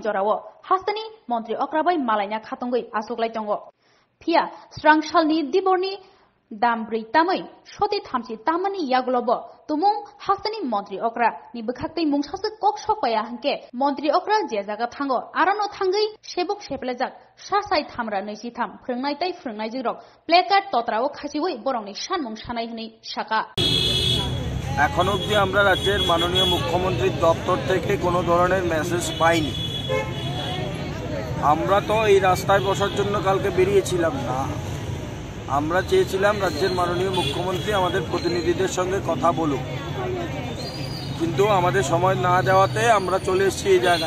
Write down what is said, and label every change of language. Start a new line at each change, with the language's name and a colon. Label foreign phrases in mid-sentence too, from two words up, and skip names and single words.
Kok Borok: jorawo hastani montri okrabai malaina khatongoi asoklai tongo phia strangshal ni diborni Dambri tamai shoti thamsi tamani yaglobo tumung hastani montri okra ni bukhaktei mungsase kok shokpaya hanke montri okra je jaga thango arano thangai shebuk sheplajak shasai thamra neisi tham prungnai tai prungnai jigrok placard totrao khasiwei borongni sanmung sanai hni shaka
Bangla: এখন অবধি আমরা রাজ্যের মাননীয় মুখ্যমন্ত্রীর দপ্তর থেকে কোনো ধরনের মেসেজ পাইনি। আমরা তো এই রাস্তায় বসার জন্য কালকে বেরিয়েছিলাম না, আমরা চেয়েছিলাম রাজ্যের মাননীয় মুখ্যমন্ত্রী আমাদের প্রতিনিধিদের সঙ্গে কথা বলুক, কিন্তু আমাদের সময় না যাওয়াতে আমরা চলে এসেছি এই জায়গায়।